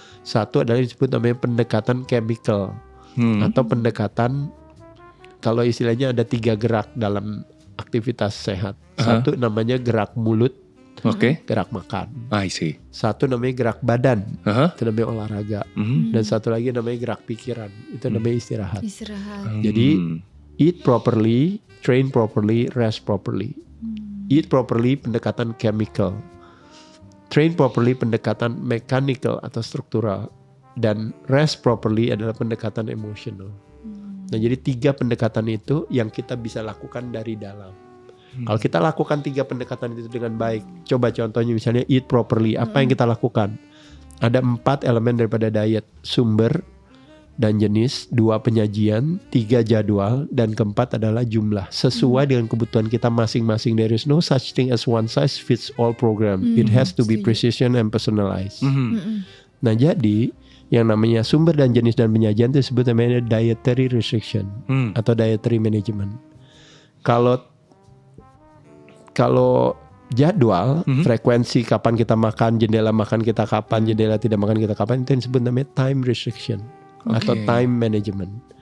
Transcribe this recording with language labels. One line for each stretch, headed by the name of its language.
Indonesian: Satu adalah disebut namanya pendekatan chemical atau pendekatan kalau istilahnya ada 3 gerak dalam aktivitas sehat. Satu namanya gerak mulut, gerak makan.
English: I see.
Indonesian: Satu namanya gerak badan, itu namanya olahraga. Dan satu lagi namanya gerak pikiran, itu namanya istirahat.
English: Jadi eat properly, train properly, rest properly.
Indonesian: Eat properly pendekatan chemical, train properly pendekatan mechanical atau struktural, dan rest properly adalah pendekatan emotional. Nah, jadi 3 pendekatan itu yang kita bisa lakukan dari dalam. Kalau kita lakukan 3 pendekatan itu dengan baik, coba contohnya misalnya eat properly, apa yang kita lakukan? Ada 4 elemen daripada diet, sumber dan jenis, 2 penyajian, 3 jadwal, dan keempat adalah jumlah. Sesuai dengan kebutuhan kita masing-masing.
English: There is no such thing as one size fits all program. It has to be precision and personalized.
Indonesian: Nah, jadi yang namanya sumber dan jenis dan penyajian itu disebut namanya dietary restriction atau dietary management. Kalau jadwal, frekuensi kapan kita makan, jendela makan kita kapan, jendela tidak makan kita kapan, itu yang disebut namanya time restriction atau time management.